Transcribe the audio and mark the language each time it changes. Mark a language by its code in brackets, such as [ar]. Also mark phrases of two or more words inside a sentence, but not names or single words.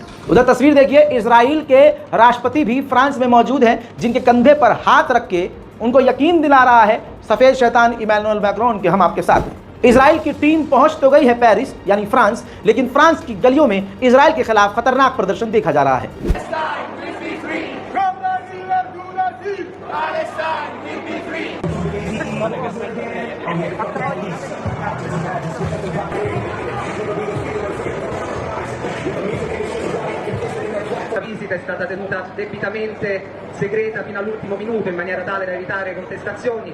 [hi] उधर तस्वीर देखिए, इजराइल के राष्ट्रपति भी फ्रांस में मौजूद हैं, जिनके कंधे पर हाथ रख के उनको यकीन दिला रहा है सफ़ेद शैतान इमैनुअल मैक्रोन के हम आपके साथ हैं। इजराइल की टीम पहुंच तो गई है पेरिस यानी फ्रांस, लेकिन फ्रांस की गलियों में इजराइल के खिलाफ खतरनाक प्रदर्शन देखा जा रहा है। [it] La visita è stata tenuta debitamente segreta fino all'ultimo minuto in maniera tale da evitare contestazioni.